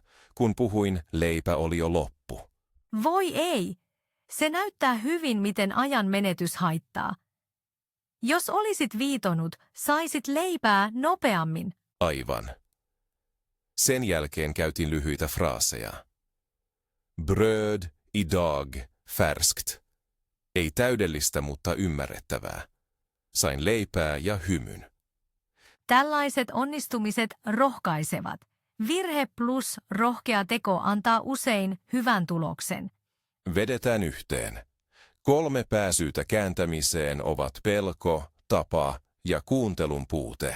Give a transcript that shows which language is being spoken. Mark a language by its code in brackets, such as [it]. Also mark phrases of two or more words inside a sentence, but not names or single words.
[fi] Kun puhuin, leipä oli jo loppu. Voi ei! Se näyttää hyvin, miten ajan menetys haittaa. Jos olisit viitonut, saisit leipää nopeammin. Aivan. Sen jälkeen käytin lyhyitä fraaseja. [sv] Bröd idag färskt. [fi] Ei täydellistä, mutta ymmärrettävää. Sain leipää ja hymyn. Tällaiset onnistumiset rohkaisevat. Virhe plus rohkea teko antaa usein hyvän tuloksen. Vedetään yhteen. 3 pääsyytä kääntämiseen ovat pelko, tapa ja kuuntelun puute.